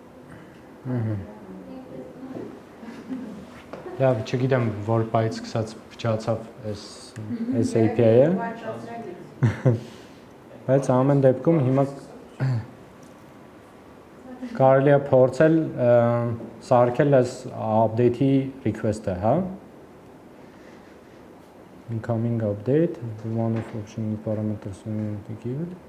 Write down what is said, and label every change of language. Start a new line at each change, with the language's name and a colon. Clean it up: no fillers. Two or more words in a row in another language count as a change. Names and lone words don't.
Armenian: Լավ, չգիտեմ որ բայց սկսած փչացավ այս API-ը, բայց ամեն դեպքում հիմա կարելի է փորձել սարքել այս update-ի request-ը, հա։
English: Incoming update, one of option parameters we need to give it.